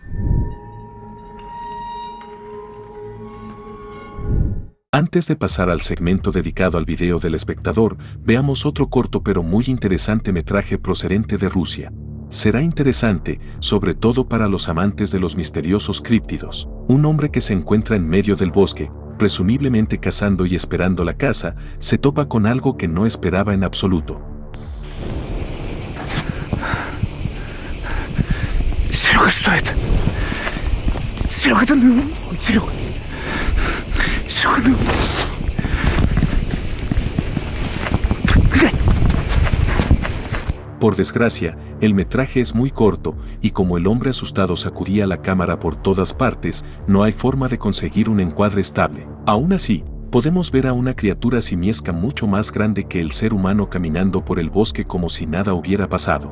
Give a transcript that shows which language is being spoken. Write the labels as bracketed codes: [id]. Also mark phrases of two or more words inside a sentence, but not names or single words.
[es] Antes de pasar al segmento dedicado al video del espectador, veamos otro corto pero muy interesante metraje procedente de Rusia. Será interesante, sobre todo para los amantes de los misteriosos críptidos. Un hombre que se encuentra en medio del bosque, presumiblemente cazando y esperando la caza, se topa con algo que no esperaba en absoluto. [ru] Серега, что это? Серега, да ну, Серега. Серега, ну. [es] Por desgracia, el metraje es muy corto, y como el hombre asustado sacudía la cámara por todas partes, no hay forma de conseguir un encuadre estable. Aún así, podemos ver a una criatura simiesca mucho más grande que el ser humano caminando por el bosque como si nada hubiera pasado.